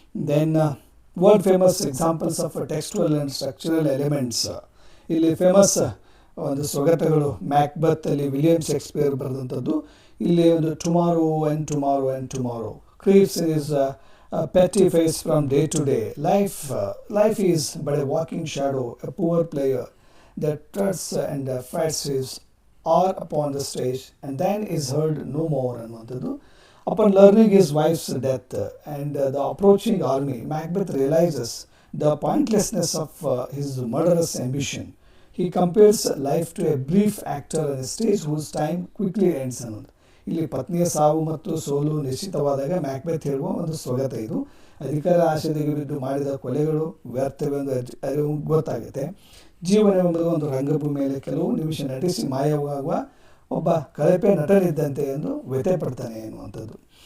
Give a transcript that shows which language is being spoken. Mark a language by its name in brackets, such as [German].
[English] Then world famous examples of textual and structural elements. [Kannada] ಇಲ್ಲಿ famous ಒಂದು ಸ್ವಗತಗಳು Macbeth ಅಲ್ಲಿ William Shakespeare ಬರೆದಂಥದ್ದು. ಇಲ್ಲಿ ಒಂದು [English] Tomorrow and tomorrow and tomorrow creeps is petty face from day to day. Life is but a walking shadow, a poor player that trusts and fights his hour upon the stage and then is heard no more ಅನ್ನುವಂಥದ್ದು. Upon learning his wife's death and the approaching army, Macbeth realizes the pointlessness of his murderous ambition. He compares life to a brief actor on a stage whose time quickly ends ಅನ್ನೋದು. [Kannada] ಇಲ್ಲಿ ಪತ್ನಿಯ ಸಾವು ಮತ್ತು ಸೋಲು ನಿಶ್ಚಿತವಾದಾಗ Macbeth ಹೇಳುವ ಒಂದು ಸ್ವಗತ ಇದು. ಅಧಿಕಾರ ಆಶೆಗೆ ಬಿದ್ದು ಮಾಡಿದ ಕೊಲೆಗಳು ವ್ಯರ್ಥವೆಂದು ಅರಿವು ಗೊತ್ತಾಗುತ್ತೆ. ಜೀವನವೆಂಬುದು ಒಂದು ರಂಗಭೂಮಿಯಲ್ಲಿ ಕೆಲವು ನಿಮಿಷ ನಟಿಸಿ ಮಾಯವಾಗುವ ಒಬ್ಬ ಕಳಪೆ ನಟನಿದ್ದಂತೆ ಎಂದು ವ್ಯಥೆ ಪಡ್ತಾನೆ ಎನ್ನುವಂಥದ್ದು.